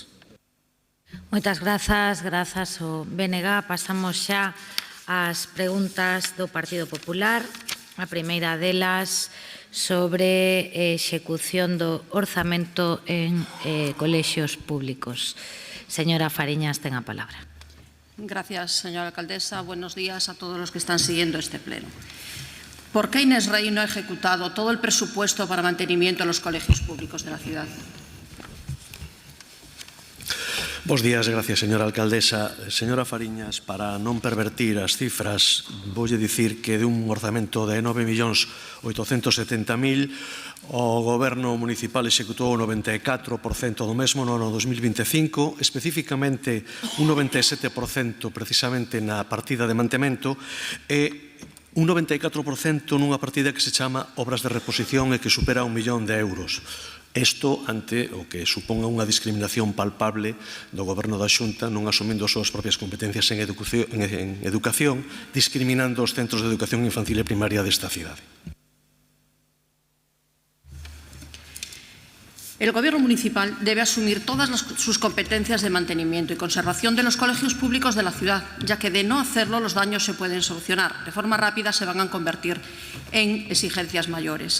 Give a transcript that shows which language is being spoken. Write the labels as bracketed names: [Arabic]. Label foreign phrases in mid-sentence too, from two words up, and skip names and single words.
[Galician] Moitas grazas, grazas ao BNG. Pasamos xa ás preguntas do Partido Popular. A primeira delas sobre execución do orzamento en colexios públicos. Señora Fariñas, ten a palabra. [Spanish] Gracias, señora alcaldesa. Buenos días a todos los que están siguiendo este pleno. ¿Por qué Inés Rey no ha ejecutado todo el presupuesto para mantenimiento de los colegios públicos de la ciudad? [Galician] Bos días, gracias, señora alcaldesa. Señora Fariñas, para non pervertir as cifras, voulle dicir que de un orzamento de 9.870.000, o Goberno municipal executou o 94% do mesmo no ano 2025, especificamente un 97% precisamente na partida de mantemento e un 94% nunha partida que se chama Obras de Reposición e que supera 1 millón de euros. Isto ante o que suponga unha discriminación palpable do Goberno da Xunta non asumindo as súas propias competencias en educación, discriminando os centros de educación infantil e primaria desta cidade. [Spanish] El Gobierno municipal debe asumir todas sus competencias de mantenimiento y conservación de los colegios públicos de la ciudad, ya que de no hacerlo los daños se pueden solucionar. De forma rápida se van a convertir en exigencias mayores.